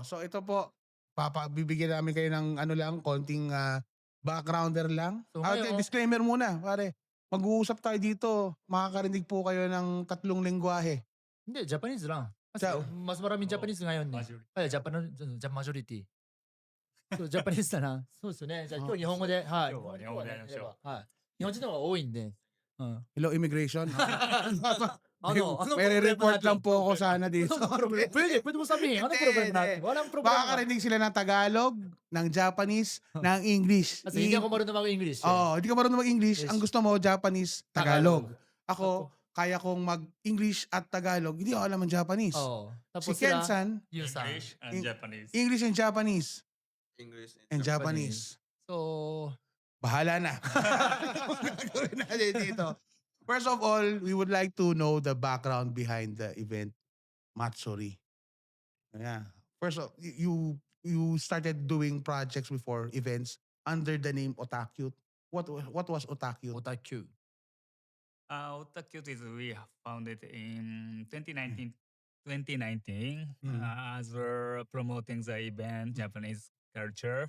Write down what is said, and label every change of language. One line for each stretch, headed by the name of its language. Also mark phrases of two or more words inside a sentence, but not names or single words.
Filipino: So ito po, bibigyan namin kayo ng konting backgrounder lang. So, ngayon, Disclaimer muna, pare. Mag-uusap tayo dito. Makakarinig po kayo ng 3 lengguwahe. Hindi, Japanese lang. Kasi mas maraming Japanese ngayon. Kaya majority. So,
Japanese: Japanese だな。そうですよね。じゃあ今日日本語で、はい。今日は日本語でやりましょう。はい。日本人の方が多いんで。
English: Hello, immigration.
Filipino: Ano May report lang po ako sana dito. Pwede mo sabihin. Ano problema natin? Walang problema. Makakarinig sila ng Tagalog, ng Japanese, ng English. Kasi hindi ako marunong mag-English. Hindi ka marunong mag-English. Yes. Ang gusto mo, Japanese, Tagalog. Ako, kaya kong mag-English at Tagalog. Hindi ako alam ang Japanese. Tapos Si Kensan,
English: English and Japanese. English and Japanese. English And Japanese.
Filipino: So, bahala na. Gagawin natin dito.
English: First of all, we would like to know the background behind the event, Matsuri. Yeah. First of you started doing projects before events under the name Otakyut. What was Otakyut? Otaku. Otakyut is we founded in 2019 as we're promoting the event, Japanese culture.